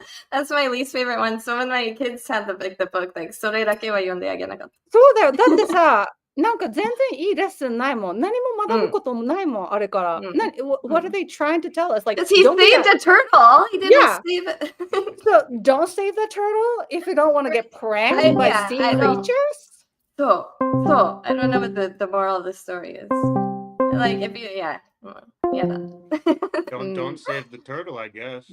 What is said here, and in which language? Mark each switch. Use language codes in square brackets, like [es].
[en] That's my least favorite one. So when my kids had the book, like [ja] それだけは読んであげなかった。そうだよ。だってさ、なんか全然いいレッスンないもん。何も学ぶこともないもん、あれから。 [en] What are they trying to tell us? Like, because he saved a turtle. He didn't save it. So don't save the turtle if you don't want to get pranked by sea creatures? So I don't know what the moral of the story is. Like if you, yeah. Don't save the turtle, I guess.